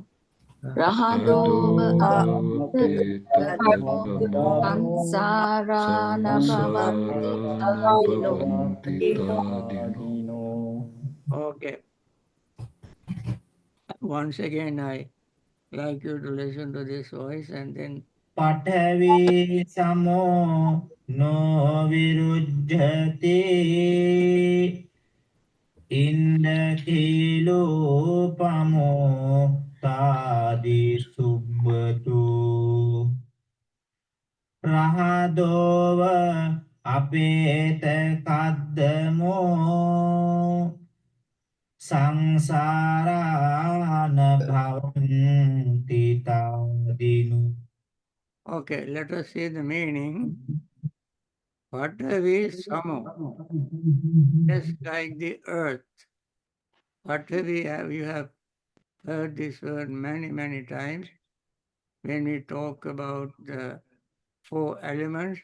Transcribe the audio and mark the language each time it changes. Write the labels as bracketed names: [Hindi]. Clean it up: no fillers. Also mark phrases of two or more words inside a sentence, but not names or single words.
[Pali] Rahadova apeta kaddamo sansara na bhavanti tadino. [English] Okay. Once again, I like you to listen to this voice and then [Pali] පඨවි සමෝ නොවිරුද්ධති ඉන්දකිලෝපමෝ තාදි සුබ්බතු රහදෝව අපේත කද්දමෝ සංසාරාන භවන්ති තාදිනු. [English] okay, let us see the meaning. [Pali] Patavi Samo, [English] just like the earth. Patavi, you have heard this word many, many times when we talk about the four elements.